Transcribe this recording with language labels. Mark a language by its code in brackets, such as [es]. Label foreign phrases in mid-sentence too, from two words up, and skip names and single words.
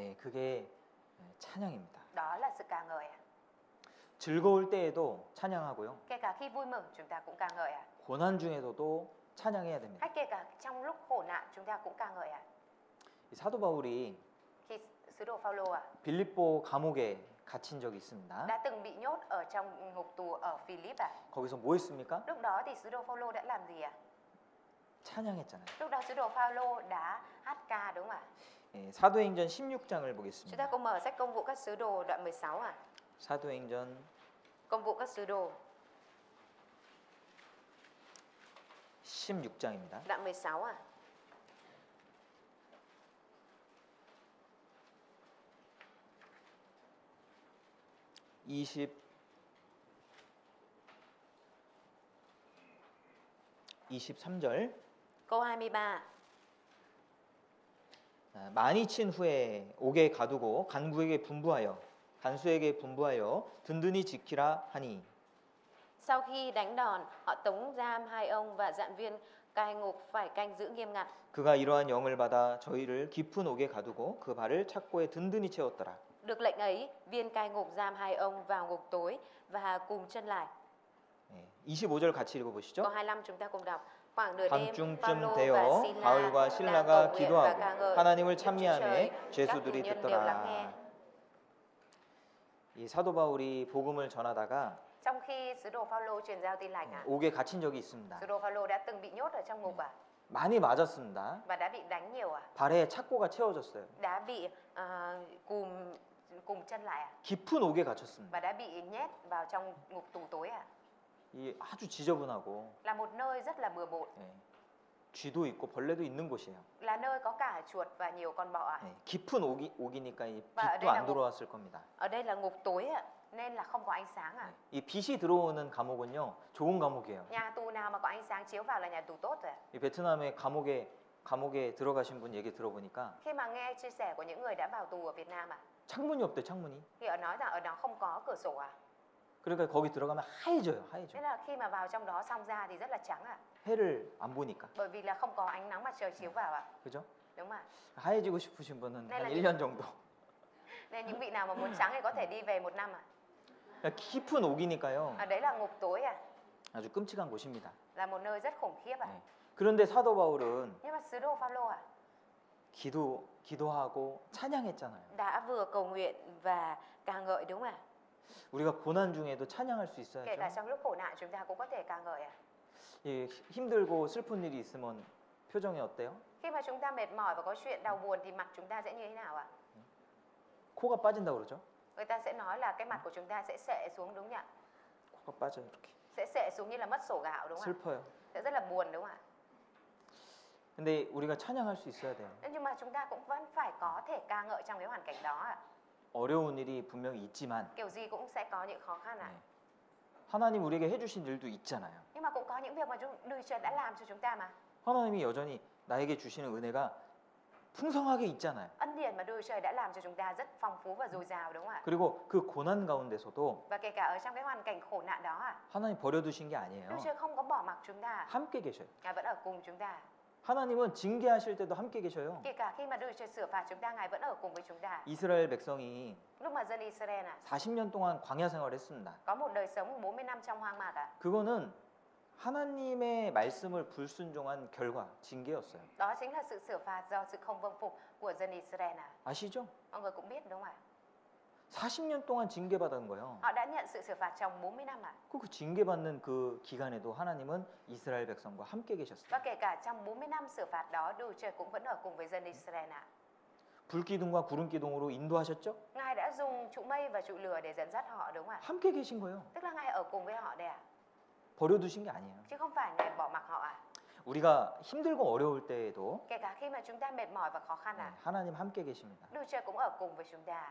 [ko] 예, 그게 찬양입니다. [vi] Đó là sự ca ngợi [ko] 즐거울 때에도 찬양하고요. [vi] Kể cả khi vui mừng chúng ta cũng ca ngợi [ko] 고난 중에서도 찬양해야 됩니다. [vi] Hay kể cả trong lúc khổ nạn chúng ta cũng ca ngợi [ko] 이 사도 바울이 [vi] Khi sứ đồ Phaolô [ko] 빌립보 감옥에 갇힌 적이 있습니다. [vi] đã từng bị nhốt ở trong ngục tù ở Philip [ko] 거기서 뭐 했습니까? [vi] Lúc đó thì sứ đồ Phaolô đã làm gì [ko] 찬양했잖아요. [vi] Lúc đó sứ đồ Phaolô đã hát ca đúng không ạ? [ko] 예, 사도행전 16장을 [vi] Chúng ta [ko] 보겠습니다. [vi] cùng mở sách Công vụ các sứ đồ đoạn 16 [ko] 사도행전 [vi] Công vụ các sứ đồ [ko] 16장입니다. [vi] đoạn 16 [ko] 23절 [vi] Câu 23 [ko] 많이 친 후에 옥에 가두고 간부에게 분부하여 간수에게 분부하여 든든히 지키라 하니 [vi] Sau khi đánh đòn, họ tống giam hai ông và dặn viên cai ngục phải canh giữ nghiêm ngặt. [ko] 그가 이러한 영을 받아 저희를 깊은 옥에 가두고 그 발을 착고에 든든히 채웠더라. [vi] Được lệnh ấy, viên cai ngục giam hai ông vào ngục tối và cùng chân lại. [ko] 25절 같이 읽어보시죠. [vi] Câu 25 chúng ta cùng đọc. Khoảng nửa đêm, [ko] 밤중쯤 [vi] Phaolô và [ko] 되어 [vi] Sila [ko] 바울과 [vi] đang [ko] 신라가 [vi] cầu nguyện và ca [ko] 기도하고 [vi] ngợi [ko] 하나님을 [vi] Đức Chúa [ko] 찬미하며 [vi] Trời. Các tù [ko] 죄수들이 [vi] nhân đều lắng nghe. [ko] 듣더라. 이 사도 바울이 복음을 전하다가 [vi] Trong khi sứ đồ Phaolô truyền giao tin lành [ko] 옥에 갇힌 적이 있습니다. [vi] sứ đồ Phaolô đã từng bị nhốt ở trong ngục [ko] 많이 맞았습니다. [vi] và đã bị đánh nhiều [ko] 발에 착고가 채워졌어요. [vi] đã bị cùng chân lại [ko] 깊은 옥에 갇혔습니다. [vi] và đã bị nhét vào trong ngục tù tối [ko] 이 아주 지저분하고 [vi] Là một nơi rất là bừa bộn, [ko] 쥐도 있고 벌레도 있는 곳이에요. [vi] là nơi có cả chuột và nhiều con bọ [ko] 깊은 옥이니까 이 [vi] Và ở [ko] 빛도 [vi] đây là [ko] 안 들어왔을 겁니다. [vi] Ở đây là ngục tối nên là không có ánh sáng [ko] 이 빛이 들어오는 감옥은요 좋은 감옥이에요. [vi] Nhà tù nào mà có ánh sáng chiếu vào là nhà tù tốt rồi. [ko] 이 베트남의 감옥에 들어가신 분 얘기 들어보니까 [vi] Khi mà nghe chia sẻ của những người đã vào tù ở Việt Nam [ko] 창문이 없대 창문이. [vi] thì họ nói rằng ở đó không có cửa sổ [ko] 그러니까 거기 들어가면 하얘져요 하얘져. [vi] Thế là khi mà vào trong đó xong ra thì rất là trắng [ko] 해를 안 보니까. [vi] Bởi vì là không có ánh nắng mặt trời chiếu vào [ko] 그죠? [vi] Đúng không [ko] 하얘지고 싶으신 분은 [vi] Đây [ko] 한 [vi] là [ko] 1년 정도. [vi] Nên những vị nào mà muốn trắng thì có thể đi về 1 năm [ko] 깊은 옥이니까요. [vi] Ở đấy là ngục tối [ko] 아주 끔찍한 곳입니다. [vi] Là một nơi rất khủng khiếp [ko] 그런데 사도 바울은 [vi] Nhưng mà sứ đồ Phaolô [ko] 기도하고 찬양했잖아요. [vi] đã vừa cầu nguyện và ca ngợi đúng không [ko] 우리가 고난 중에도 찬양할 수 [vi] Kể cả [ko] 있어야죠. [vi] trong lúc khổ nạn chúng ta cũng có thể ca ngợi [ko] 예, 힘들고 슬픈 일이 있으면 표정이 어때요? [vi] Khi mà chúng ta mệt mỏi và có chuyện đau buồn thì mặt chúng ta sẽ như thế nào ạ? [ko] 코가 빠진다고 그러죠? [vi] Người ta sẽ nói là cái mặt của chúng ta sẽ xệ xuống đúng không ạ? [ko] 코가 빠져요 이렇게. [vi] Sẽ xệ xuống như là mất sổ gạo đúng không ạ? [ko] 슬퍼요. [vi] Sẽ rất là buồn đúng không ạ? [ko] 근데 우리가 찬양할 수 있어야 돼요. [vi] Nhưng mà chúng ta cũng vẫn phải có thể ca ngợi trong cái hoàn cảnh đó ạ. [ko] 어려운 일이 분명히 있지만 [vi] Kiểu gì cũng sẽ có những khó khăn ạ. [ko] 네. 하나님 우리에게 해주신 일도 있잖아요. [vi] Nhưng mà cũng có những việc mà Đức Chúa đã làm cho chúng ta mà. [ko] 하나님이 여전히 나에게 주시는 은혜가 풍성하게 있잖아요. [vi] Ân điển mà Đức Chúa đã làm cho chúng ta rất phong phú và dồi dào đúng không ạ? [ko] 그리고 그 고난 가운데서도 [vi] Và kể cả ở trong cái hoàn cảnh khổ nạn đó ạ, [ko] 하나님 버려두신 게 [vi] Đức [ko] 아니에요. [vi] Chúa không có bỏ mặc chúng ta, [ko] 함께 계셔요. [vi] Ngài vẫn ở cùng chúng ta. [ko] 하나님은 징계하실 때도 함께 계셔요. [vi] Kể cả khi mà Đức Chúa sửa phạt chúng ta, Ngài vẫn ở cùng với chúng ta. [ko] 이스라엘 백성이 [vi] Lúc mà dân Israel [ko] 40년 동안 광야 생활했습니다. [vi] có một đời sống 40 năm trong hoang mạc [ko] 그거는 하나님의 말씀을 불순종한 결과, 징계였어요. [vi] Đó chính là sự sửa phạt do sự không vâng phục của dân Israel [ko] 아시죠? [vi] Mọi người cũng biết đúng không ạ? [ko] 40년 동안 징계받은 거예요. [vi] Họ đã nhận sự sửa phạt trong 40 năm [ko] 그 징계받는 그 기간에도 하나님은 이스라엘 백성과 함께 계셨어요. [vi] Và kể cả trong 40 năm sửa phạt đó, Đức Chúa cũng vẫn ở cùng với dân Israel [ko] 불기둥과 구름기둥으로 인도하셨죠? [vi] Ngài đã dùng trụ mây và trụ lửa để dẫn dắt họ đúng không ạ? [ko] 함께 계신 거예요. [vi] Tức là Ngài ở cùng với họ đây [ko] 버려두신 게 아니에요. [vi] chứ không phải Ngài bỏ mặc họ [ko] 우리가 힘들고 어려울 때에도 [vi] Kể cả khi mà chúng ta mệt mỏi và khó khăn [ko] 하나님 함께 계십니다. [vi] Đức Chúa cũng ở cùng với chúng ta.